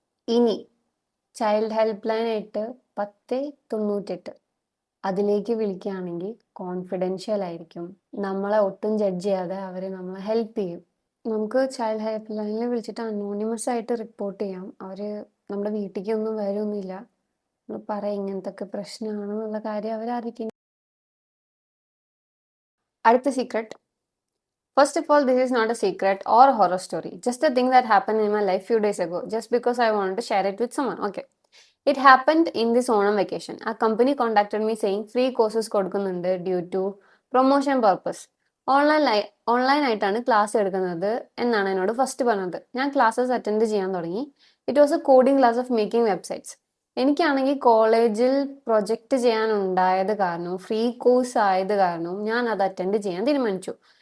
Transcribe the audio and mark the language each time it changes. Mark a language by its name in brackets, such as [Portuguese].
[Malayalam] ഇനി child help line 81098 അതിലേക്ക് വിളിക്കുകയാണെങ്കിൽ കോൺഫിഡൻഷ്യൽ ആയിരിക്കും. നമ്മളെ ഒട്ടും ജഡ്ജ് ചെയ്യാതെ അവർ നമ്മളെ ഹെൽപ്പ് ചെയ്യും. നമുക്ക് ചൈൽഡ് ഹെൽപ്പ് ലൈനിൽ വിളിച്ചിട്ട് അനോണിമസ് ആയിട്ട് റിപ്പോർട്ട് ചെയ്യാം. അവർ നമ്മുടെ വീട്ടിലേക്കൊന്നും വരുമൊന്നുമില്ല. നമ്മൾ പറയാം ഇങ്ങനത്തെ പ്രശ്നമാണെന്നുള്ള കാര്യം അവരെ അറിയിക്കും. അടുത്ത secret. [English] First of all, this is not a secret or a horror story. Just a thing that happened in my life few days ago, just because I wanted to share it with someone. Okay. It happened in this Onam vacation. A company contacted me saying free courses [Malayalam] കൊടുക്കുന്നുണ്ട് [English] due to promotion purpose. [Malayalam] ഓൺലൈനായിട്ടാണ് class എടുക്കുന്നത് എന്നാണ് എന്നോട് first പറഞ്ഞത്. ഞാൻ classes attend ചെയ്യാൻ തുടങ്ങി. [English] It was a coding class of making websites. [Malayalam] എനിക്കാണെങ്കിൽ കോളേജിൽ പ്രൊജക്റ്റ് ചെയ്യാനുണ്ടായത് കാരണവും ഫ്രീ കോഴ്സ് ആയത് കാരണവും ഞാൻ അത് അറ്റൻഡ് ചെയ്യാൻ തീരുമാനിച്ചു.